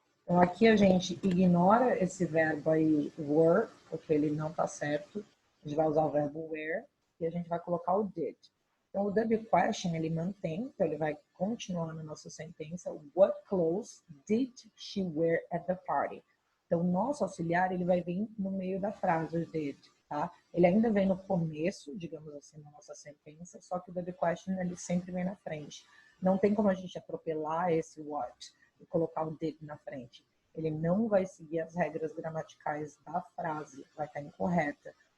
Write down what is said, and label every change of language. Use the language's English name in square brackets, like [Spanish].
[Portuguese] Então, aqui a gente ignora esse verbo aí, were, porque ele não está certo. A gente vai usar o verbo were e a gente vai colocar o did. Então, o W question, ele mantém, então ele vai continuar na nossa sentença. [English] What clothes did she wear at the party? [Portuguese] Então, o nosso auxiliar, ele vai vir no meio da frase, o did, tá? Ele ainda vem no começo, digamos assim, na nossa sentença, só que o W question, ele sempre vem na frente. Não tem como a gente atropelar esse what e colocar o did na frente. Ele não vai seguir as regras gramaticais da frase, vai estar incorreta.